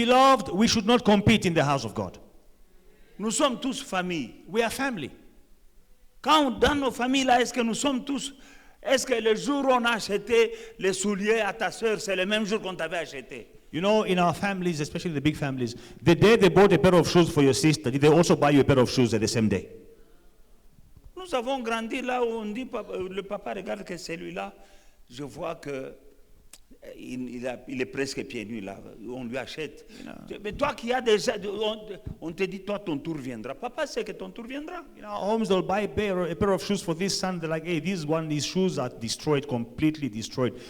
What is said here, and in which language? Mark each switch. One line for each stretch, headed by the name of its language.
English: Beloved, we should not compete in the house of God.
French: Nous sommes tous famille.
English: We are family.
French: Quand dans nos familles là, est-ce que nous sommes tous, est-ce que le jour où on a acheté les souliers à ta soeur, c'est le même jour qu'on t'avait acheté? You know, in our families, especially the big families, the day they bought a pair of shoes for your sister, did they also buy you a pair of shoes at the same day? Nous avons grandi là où on dit, le papa regarde que celui-là, je vois que il est presque pieds nus là, on lui achète. Mais toi qui as déjà, on te dit, toi ton tour viendra. Papa sait que ton tour viendra.
English: In our homes, they'll buy a pair of shoes for this son. They're like, hey, these shoes are destroyed, completely destroyed.